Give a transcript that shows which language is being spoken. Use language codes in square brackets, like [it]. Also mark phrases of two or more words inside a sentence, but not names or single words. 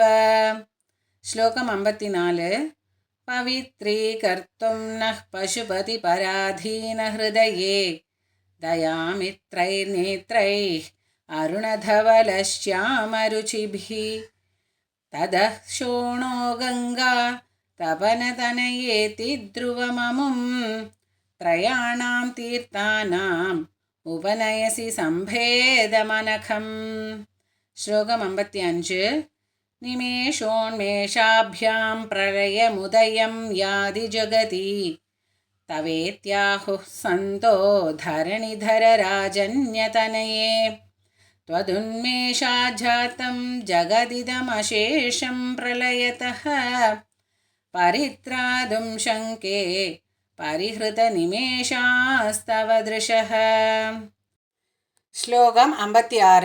[sa] ശ്ലോകം 54. पवित्रीकर्तुं नः पशुपति पराधीनहृदये दयामित्रैर्नेत्रैः अरुणधवलश्यामरुचिभिः ततः शोणो गङ्गा तपनतनयेति ध्रुवममुं त्रयाणां तीर्थानाम् उपनयसि सम्भेदमनघम्. ശ്ലോകം 55. निमेषोन्मेषाभ्यां प्रलयमुदयं याति जगति तवेत्याहुः सन्तो धरणिधरराजन्यतनये त्वदुन्मेषाज्जातं जगदिदमशेषं प्रलयतः परित्रातुं शङ्के परिहृतनिमेषास्तव दृशः. [ml] ശ്ലോകം 56.